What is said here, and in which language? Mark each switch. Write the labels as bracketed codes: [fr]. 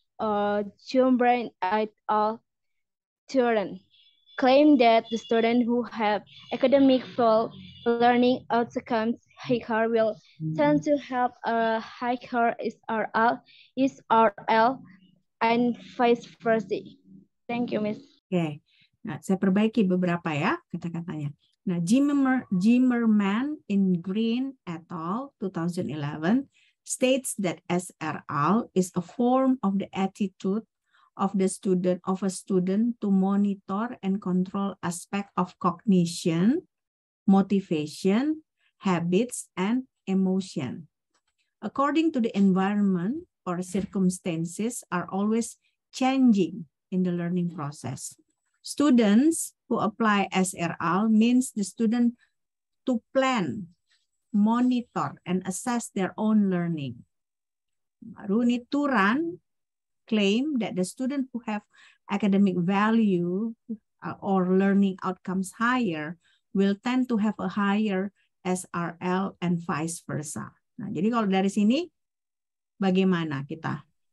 [en] Jumbrain et al. Turan claim that the students who have academic full learning outcomes higher will tend to have a higher SRL, and vice versa. Thank you, Miss. [id] Oke, nah saya perbaiki beberapa ya kata-katanya. [en] Nah, Zimmerman in Green et al. 2011 states that SRL is a form of the attitude of a student to monitor and control aspect of cognition, motivation, habits, and emotion. According to the environment or circumstances are always changing in the learning process. Students who apply SRL means the student to plan, monitor, and assess their own learning. Rooney Turan claim that the students who have academic value or learning outcomes higher will tend to have a higher SRL and vice versa. [id] Nah, jadi kalau dari sini bagaimana kita?